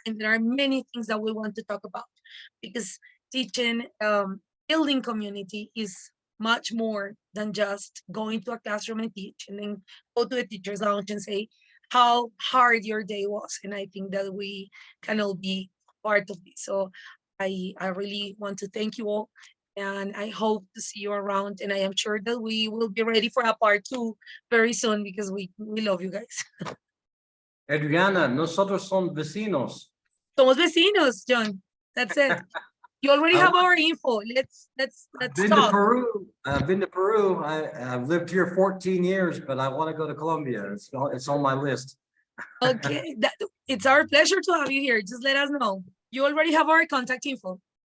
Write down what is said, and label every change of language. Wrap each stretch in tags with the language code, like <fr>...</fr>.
<en>And there are many things that we want to talk about because teaching, building community is much more than just going to a classroom and teach and then go to the teacher's lounge and say how hard your day was. And I think that we can all be part of this. So I really want to thank you all. And I hope to see you around. And I am sure that we will be ready for a part 2 very soon because we love you guys.</en> <es>Adriana, nosotros son vecinos. Somos vecinos, John.</es> <en>That's it. You already have our info. Let's Been to talk. Peru. I've been to Peru. I've lived here 14 years, but I want to go to Colombia. It's on my list. Okay, it's our pleasure to have you here. Just let us know. You already have our contact info.</en>